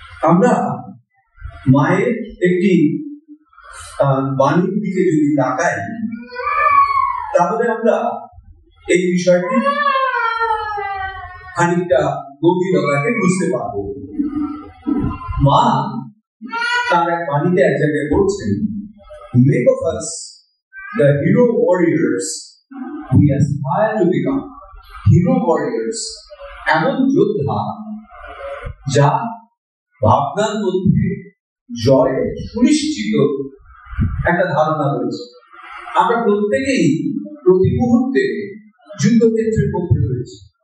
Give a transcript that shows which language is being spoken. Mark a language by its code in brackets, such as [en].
[bn] আমরা মায়ের একটি বাণীর দিকে যদি তাকাই, তাহলে আমরা এই বিষয়টি খানিকটা গভীরতাকে বুঝতে পারবো। মা তার এক বাণীতে এক জায়গায় বলছেন, [en] make of us the hero warriors we aspire to become. [bn] Hero warriors, এমন যোদ্ধা যা ভাবনার মধ্যে জয় সুনিশ্চিত একটা ধারণা রয়েছে। আমরা প্রত্যেকেই প্রতি মুহূর্তে যুদ্ধক্ষেত্রের মধ্যে রয়েছে।